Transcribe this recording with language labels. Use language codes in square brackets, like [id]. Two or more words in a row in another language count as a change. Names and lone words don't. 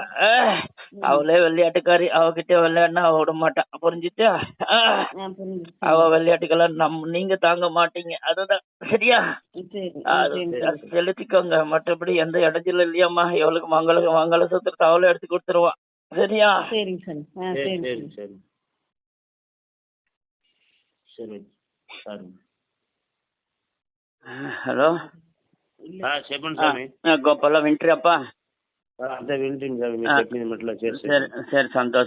[ta] அவளே விளையாட்டுக்காரி. அவகிட்ட விளையாடுனா அவ விட மாட்டான். புரிஞ்சுட்டா? அவ விளையாட்டுக்கெல்லாம் நீங்க தாங்க மாட்டீங்க. அதுதான். சரியா? செலுத்திக்கோங்க. மற்றபடி எந்த இடத்துல இல்லையாம்மா. எவளுக்கு மங்கள சூத்திரத்தை அவளே எடுத்து கொடுத்துருவான். சரியா? [te] హలో చెప్పండి స్వామి. గొప్పలా వింటారప్పా? అంతే వింటుంది స్వామి. మీరు చెప్పినట్లా చేస్తే సరే సంతోషం.